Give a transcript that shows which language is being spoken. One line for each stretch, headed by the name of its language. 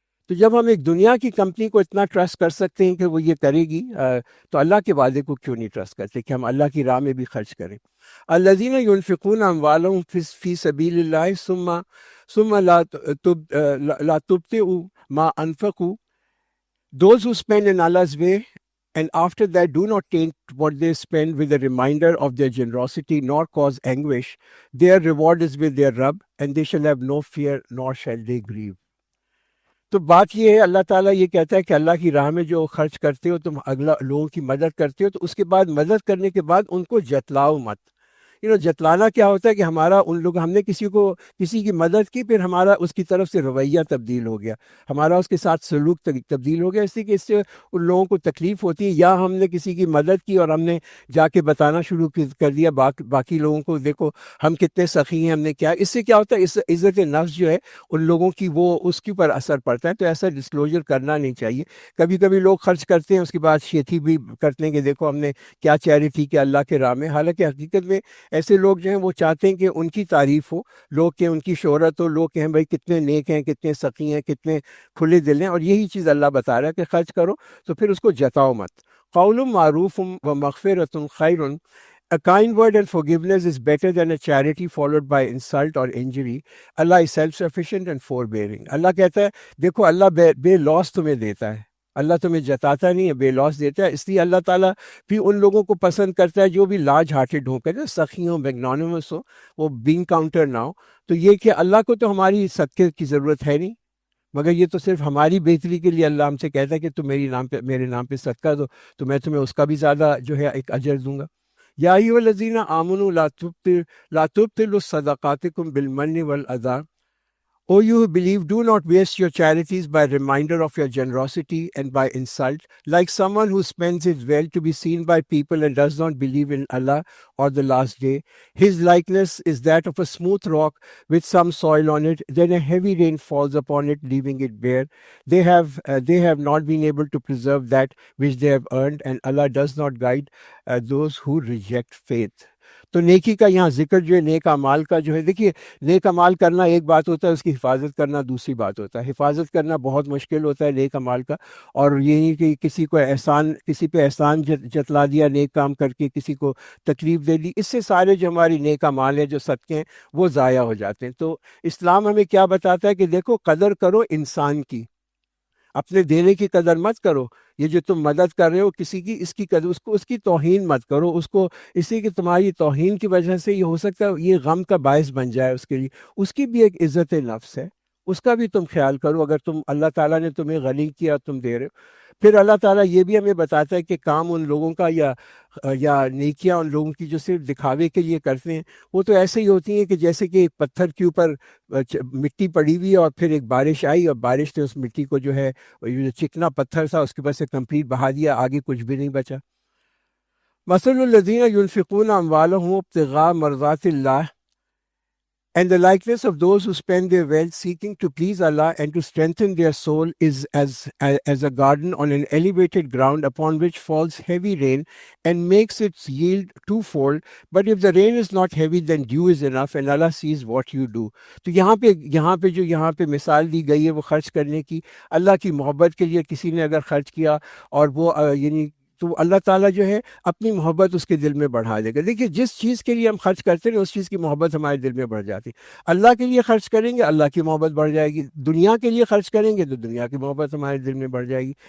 Urdu: تو جب ہم ایک دنیا کی کمپنی کو اتنا ٹرسٹ کر سکتے ہیں کہ وہ یہ کرے گی، تو اللہ کے وعدے کو کیوں نہیں ٹرسٹ کرتے کہ ہم اللہ کی راہ میں بھی خرچ کریں؟
Arabic: الذین ينفقون اموالهم فی سبیل اللہ ثم لا تبطئوا ما انفقوا.
English: Those who spend in Allah's way and after that do not taint what they spend with a reminder of their generosity nor cause anguish, their reward is with their Rabb, and they shall have no fear nor shall they grieve.
Urdu: تو بات یہ ہے، اللہ تعالیٰ یہ کہتا ہے کہ اللہ کی راہ میں جو خرچ کرتے ہو، تم اگلا لوگوں کی مدد کرتے ہو، تو اس کے بعد مدد کرنے کے بعد ان کو جتلاؤ مت۔ جتلانا کیا ہوتا ہے کہ ہم نے کسی کی مدد کی، پھر ہمارا اس کی طرف سے رویہ تبدیل ہو گیا، ہمارا اس کے ساتھ سلوک تبدیل ہو گیا، اس لیے کہ اس سے ان لوگوں کو تکلیف ہوتی ہے، یا ہم نے کسی کی مدد کی اور ہم نے جا کے بتانا شروع کر دیا باقی لوگوں کو، دیکھو ہم کتنے سخی ہیں، ہم نے کیا۔ اس سے کیا ہوتا ہے، اس عزت نفس جو ہے ان لوگوں کی، وہ اس کے اوپر اثر پڑتا ہے۔ تو ایسا ڈسکلوجر کرنا نہیں چاہیے۔ کبھی کبھی لوگ خرچ کرتے ہیں، اس کے بعد شیخی بھی کرتے ہیں کہ دیکھو ہم نے کیا چیریٹی کیا اللہ کے راہ میں، حالانکہ حقیقت میں ایسے لوگ جو ہیں وہ چاہتے ہیں کہ ان کی تعریف ہو، لوگ کہ ان کی شہرت ہو، لوگ کہیں بھائی کتنے نیک ہیں، کتنے سخی ہیں، کتنے کھلے دل ہیں۔ اور یہی چیز اللہ بتا رہا ہے کہ خرچ کرو تو پھر اس کو جتاؤ مت۔
Arabic: قول معروف و مغفرۃ خیر،
English: A kind word and forgiveness is better than a charity followed by insult or injury. Allah is self-sufficient and forbearing.
Urdu: اللہ کہتا ہے دیکھو اللہ بے لوس تمہیں دیتا ہے، اللہ تمہیں جتاتا نہیں ہے، بے لوس دیتا ہے۔ اس لیے اللہ تعالیٰ بھی ان لوگوں کو پسند کرتا ہے جو بھی لارج ہارٹڈ ہوں، کہتے ہیں سخی ہوں، میگنانیمس ہو، وہ بینگ کاؤنٹر نہ ہو۔ تو یہ کہ اللہ کو تو ہماری صدقے کی ضرورت ہے نہیں، مگر یہ تو صرف ہماری بہتری کے لیے اللہ ہم سے کہتا ہے کہ تم میرے نام پہ صدقہ دو تو میں تمہیں اس کا بھی زیادہ جو ہے ایک اجر دوں گا۔
Arabic: یا ایھا الذین آمنوا لا تبطلوا صدقاتکم بالمن والاذی.
English: O you who believe, do not waste your charities by reminder of your generosity and by insult, like someone who spends his wealth to be seen by people and does not believe in Allah or the last day. His likeness is that of a smooth rock with some soil on it. Then a heavy rain falls upon it, leaving it bare. They have not been able to preserve that which they have earned, and Allah does not guide those who reject faith.
Urdu: تو نیکی کا یہاں ذکر جو ہے، نیک اعمال کا جو ہے، دیکھیے نیک اعمال کرنا ایک بات ہوتا ہے، اس کی حفاظت کرنا دوسری بات ہوتا ہے۔ حفاظت کرنا بہت مشکل ہوتا ہے نیک اعمال کا، اور یہی کہ کسی پہ احسان جتلا دیا نیک کام کر کے، کسی کو تکلیف دے دی، اس سے سارے جو ہماری نیک اعمال ہیں، جو صدقے ہیں، وہ ضائع ہو جاتے ہیں۔ تو اسلام ہمیں کیا بتاتا ہے کہ دیکھو قدر کرو انسان کی، اپنے دینے کی قدر مت کرو. یہ جو تم مدد کر رہے ہو کسی کی، اس کی قدر اس کی توہین مت کرو. اس کو اسی کی تمہاری توہین کی وجہ سے یہ ہو سکتا ہے یہ غم کا باعث بن جائے اس کے لیے. اس کی بھی ایک عزت نفس ہے، اس کا بھی تم خیال کرو. اگر تم اللہ تعالیٰ نے تمہیں غنی کیا تم دے رہے ہو. پھر اللہ تعالیٰ یہ بھی ہمیں بتاتا ہے کہ کام ان لوگوں کا یا نیکیاں ان لوگوں کی جو صرف دکھاوے کے لیے کرتے ہیں، وہ تو ایسے ہی ہوتی ہیں کہ جیسے کہ ایک پتھر کے اوپر مٹی پڑی ہوئی ہے اور پھر ایک بارش آئی اور بارش نے اس مٹی کو جو ہے جو چکنا پتھر تھا اس کے اوپر سے کمپلیٹ بہا دیا، آگے کچھ بھی نہیں بچا.
Arabic: مثل الذین ينفقون اموالهم ابتغاء مرضات اللہ
English: and the likeness of those who spend their wealth seeking to please Allah and to strengthen their soul is as a garden on an elevated ground upon which falls heavy rain and makes its yield twofold. But if the rain is not heavy, then dew is enough, and Allah sees what you do.
Urdu: تو یہاں پہ مثال دی گئی ہے وہ خرچ کرنے کی. اللہ کی محبت کے لیے کسی نے اگر خرچ کیا اور وہ یعنی تو اللہ تعالیٰ جو ہے اپنی محبت اس کے دل میں بڑھا دے گا. دیکھیے جس چیز کے لیے ہم خرچ کرتے ہیں اس چیز کی محبت ہمارے دل میں بڑھ جاتی. اللہ کے لیے خرچ کریں گے اللہ کی محبت بڑھ جائے گی. دنیا کے لیے خرچ کریں گے تو دنیا کی محبت ہمارے دل میں بڑھ جائے گی.